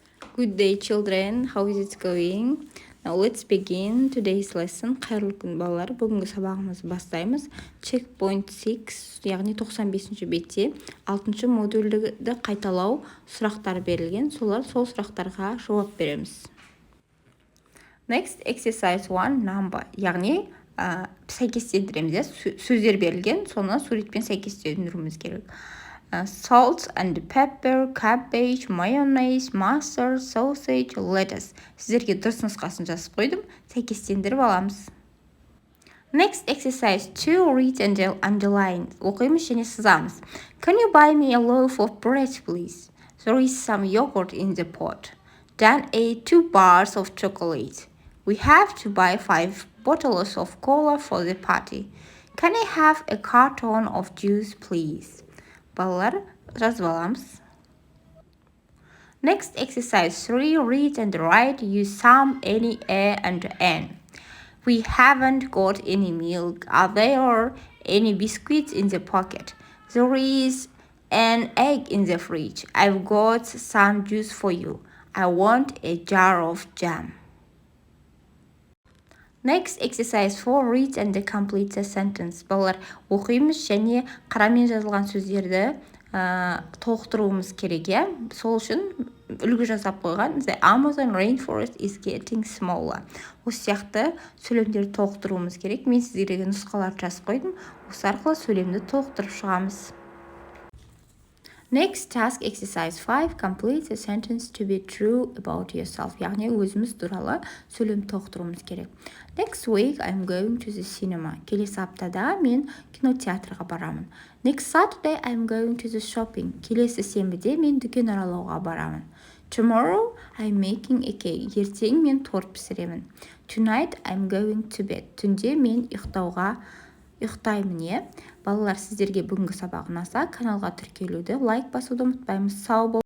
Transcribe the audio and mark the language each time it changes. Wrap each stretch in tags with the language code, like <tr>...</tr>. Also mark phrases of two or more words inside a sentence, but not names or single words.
<en>Good day, children. How is it going? Now let's begin today's lesson.</en> <kk>Қайырлы күн балалар. Бүгінгі сабағымызды бастаймыз. Checkpoint 6, яғни 95-ші бетте 6-шы модульді қайталау сұрақтар берілген. Сол сұрақтарға жауап береміз.</kk> <en>Next, exercise 1, number.</en> <kk>Яғни сәйкестендіреміз. Сөздер берілген, соны суретпен сәйкестендіруіміз керек.</kk> <en>Salt and pepper, cabbage, mayonnaise, mustard, sausage, lettuce.</en> <kk>Сіздерге дұрыс нұсқасын жазып қойдым. Сәйкестендіріп аламыз.</kk> <en>Next exercise 2, read and underline.</en> <kk>Оқимыз және сызамыз.</kk> <en>Can you buy me a loaf of bread, please? There is some yogurt in the pot. Dan ate 2 bars of chocolate. We have to buy 5 bottles of cola for the party. Can I have a carton of juice, please?</en> <kk>Балалар, жазып аламыз.</kk> <en>Next exercise 3, read and write. Use some, any, a, and an. We haven't got any milk. Are there any biscuits in the pocket? There is an egg in the fridge. I've got some juice for you. I want a jar of jam. Next exercise 4, read and complete the sentence.</en> <kk>Балалар, оқимыз және қарамен жазылған сөздерді толықтыруымыз керек, иә? Сол үшін үлгі жасап қойған.</kk> <en>The Amazon rainforest is getting smaller.</en> <kk>Осы сияқты сөйлемдерді толықтыруымыз керек. Мен сіздерге нұсқаларды жазып қойдым. Осы арқылы сөйлемді толықтырып шығамыз.</kk> <en>Next task exercise 5, complete the sentence to be true about yourself.</en> <kk>Яғни өзіміз туралы сөйлем толықтыруымыз керек.</kk> <en>Next week I'm going to the cinema.</en> <kk>Келесі аптада мен кинотеатрға барамын.</kk> <en>Next Saturday I'm going to the shopping.</en> <kk>Келесі сенбіде мен дүкен аралауға барамын.</kk> <en>Tomorrow I'm making a cake.</en> <kk>Ертең мен торт пісіремін.</kk> <en>Tonight I'm going to bed.</en> <kk>Түнде мен ұйықтаймын, е? Балалар, сіздерге бүгінгі сабақ ұнаса, каналға тіркелуді, лайк басуды ұмытпаймыз. Сау бол.</kk>